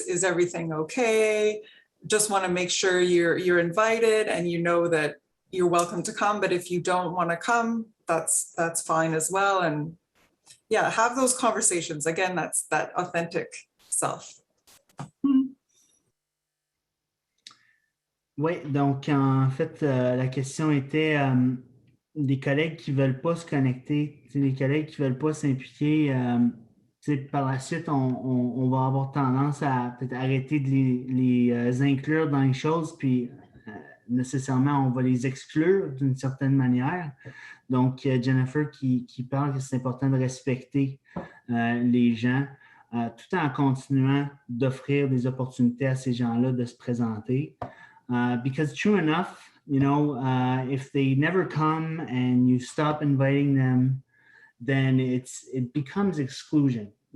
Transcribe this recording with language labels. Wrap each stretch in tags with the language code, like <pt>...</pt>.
<en>Is everything okay? Just want to make sure you're invited and you know that you're welcome to come. But if you don't want to come, that's fine as well. And yeah, have those conversations. Again, that's that authentic self.</en> <fr>Oui, donc en fait, la question était des collègues qui ne veulent pas se connecter, des collègues qui ne veulent pas s'impliquer. Par la suite, on va avoir tendance à peut-être arrêter de les inclure dans les choses, puis nécessairement, on va les exclure d'une certaine manière. Donc, Jennifer qui parle que c'est important de respecter les gens, tout en continuant d'offrir des opportunités à ces gens-là de se présenter.</fr> <en>because true enough, if they never come and you stop inviting them, then it becomes exclusion.</en>